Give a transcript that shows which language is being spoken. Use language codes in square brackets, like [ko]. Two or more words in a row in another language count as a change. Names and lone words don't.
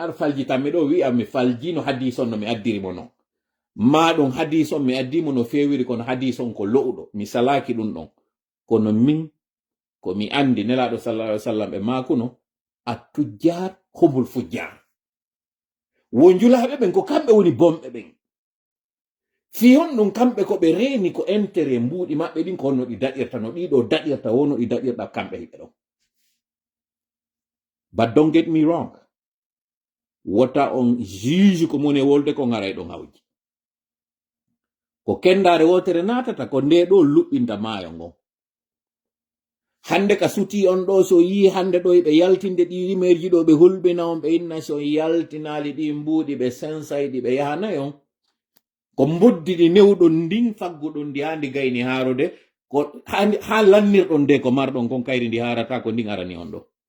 [ff] ar faljitanmi ɗo wi'a mi faljino hadis on no mi addiri mo non ma ɗum hadis on mi addimo no fewiri kono hadis on ko lo'uɗo mi salaki ɗum ɗon kono min ko mi andi nelaɗo [ar] صلى الله عليه وسلم [ff] ɓe makuno [ar] التجار هم الفجار [ff] wo julaɓe ɓen ko kamɓe woni bomɓe ɓen fi hon ɗum kamɓe ko ɓe reeni ko entere mbuuɗi maɓɓe ɗin ko no ɗi daɗirta no ɗiɗo daɗirta wono ɗi daɗirɗa kamɓe hiɓe ɗon. [en] But don't get me wrong, [ff] wota on juge ko mone wolde ko ngaray ɗon hawji ko kendare wotere natata ko nde ɗo luɓɓinta maayo ngon. Hande ka suti on ɗo so yi hande ɗo ɓe yaltinde ɗi rimerji ɗo ɓe hulɓina on ɓe inna so yaltinali ɗi mbuuɗi ɓe sensayɗi ɓe yahanayon ko mboddiɗi newɗon ndin fagguɗon ndi handi gayni haarode ko ha lannirɗon nde ko marɗon kon kayri ndi harata ko ndin arani on ɗo.